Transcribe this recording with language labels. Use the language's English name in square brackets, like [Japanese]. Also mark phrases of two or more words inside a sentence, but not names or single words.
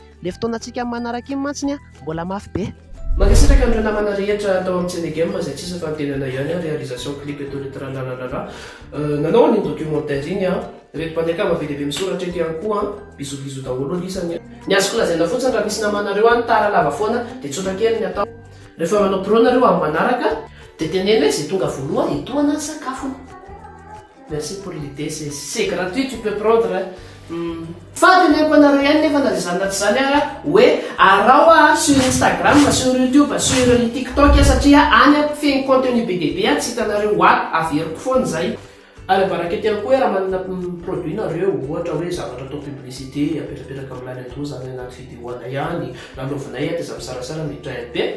[Malagasy] Le fotoanantsika manaraka iny mantsiny mbola mafy be. Mankasitraka amin'ireo namana rehetra atao amin'ny Tsenegem izay tsisy fantenana ihany, [French] réalisation clip [Malagasy] eto le tralalala. Nanao ny documentaire iny reto mpanjakama be lehibe misoratra eto ihany koa, bisobiso daholo lisany. Ny azoko lazaina fotsiny raha misy namanareo any taralava foana dia tsotra kely ny atao. Rehefa manao pro nareo amin'ny manaraka dia tenena hoe izay tonga voaloha etoana ny sakafony. [French] Merci pour l'idée, c'est gratuit, tu peux prendre. [Malagasy] Fa teneniko anareo ihany nefa na zany tsy zany hoe arao [French] sur Instagram, sur YouTube, sur TikTok [Malagasy] satria any feno contenu be dia be tsy hitanareo averiko foana izay. Ary barakety ihany koa raha manana produit nareo, ohatra hoe zavatra atao publicité apetrapetraka amin'ilany atao zany anaty vidéo-ana ihany, lalovinay dia za misarasara miditra be.